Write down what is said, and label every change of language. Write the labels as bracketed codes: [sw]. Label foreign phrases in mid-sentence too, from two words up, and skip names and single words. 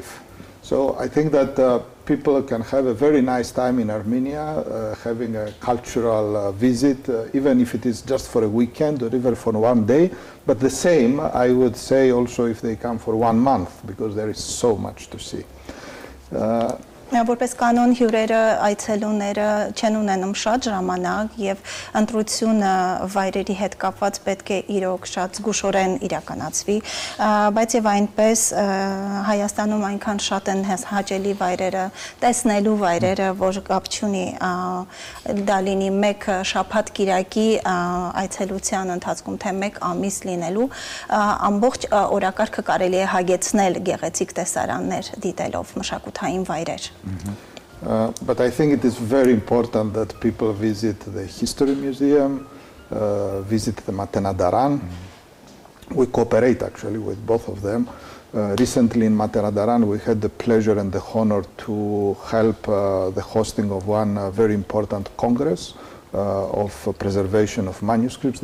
[en] So I think that people can have a very nice time in Armenia, having a cultural visit, even if it is just for a weekend or even for one day. But the same, I would say also if they come for 1 month, because there is so much to see. [hy] Որպես կանոն հյուրերը, այցելուները չեն ունենում շատ ժամանակ եւ ընտրությունը վայրերի հետ կապված պետք է իրոք շատ զգուշորեն իրականացվի, բայց եւ այնպես Հայաստանում այնքան շատ են հաճելի վայրերը, տեսնելու վայրերը, որ կապ չունի դա լինի մեկ շաբաթ կիրակի այցելության ընթացքում, թե մեկ ամիս լինելու, ամբողջ օրակարգը կարելի է հագեցնել գեղեցիկ տեսարաններ դիտելով մշակութային վայրեր. [en] But I think it is very important that people visit the History Museum, visit the Matenadaran. We cooperate actually with both of them. Recently in Matenadaran we had the pleasure and the honor to help the hosting of one very important congress of preservation of manuscripts.